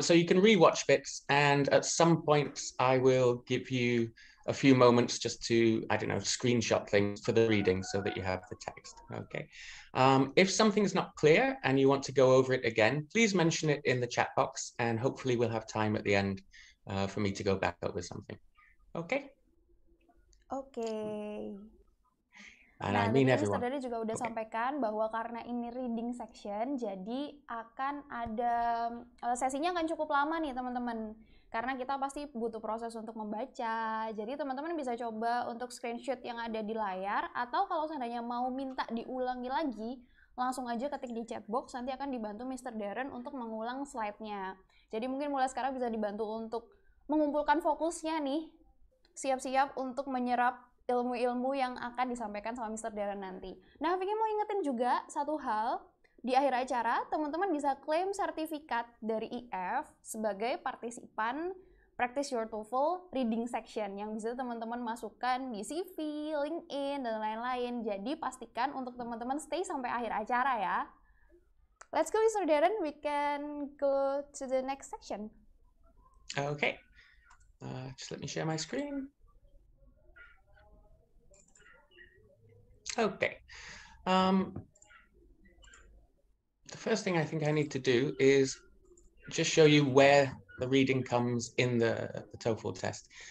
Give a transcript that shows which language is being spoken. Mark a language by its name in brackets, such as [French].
[English] So you can rewatch bits and at some points I will give you a few moments just to, I don't know, screenshot things for the reading so that you have the text, okay? If something's not clear and you want to go over it again, please mention it in the chat box and hopefully we'll have time at the end for me to go back over something, okay? [Indonesian] Oke. [English] And [Indonesian] Nah, [English] I mean [Indonesian] tadi [English] everyone. Mr. [Indonesian] Darren juga udah sampaikan bahwa karena ini reading section, jadi akan ada sesinya akan cukup lama nih teman-teman. Karena kita pasti butuh proses untuk membaca. Jadi teman-teman bisa coba untuk screenshot yang ada di layar, atau kalau seandainya mau minta diulangi lagi, langsung aja ketik di chat box, nanti akan dibantu Mr. Darren untuk mengulang slide-nya. Jadi mungkin mulai sekarang bisa dibantu untuk mengumpulkan fokusnya nih, siap-siap untuk menyerap ilmu-ilmu yang akan disampaikan sama Mr. Darren nanti. Nah, Vicky mau ingetin juga satu hal, di akhir acara teman-teman bisa klaim sertifikat dari IF sebagai partisipan Practice Your TOEFL Reading Section yang bisa teman-teman masukkan di CV, LinkedIn, dan lain-lain. Jadi pastikan untuk teman-teman stay sampai akhir acara ya. [English] Let's go, Mr. Darren. We can go to the next section. Okay. Just let me share my screen. Okay. The first thing I think I need to do is just show you where the reading comes in the TOEFL test.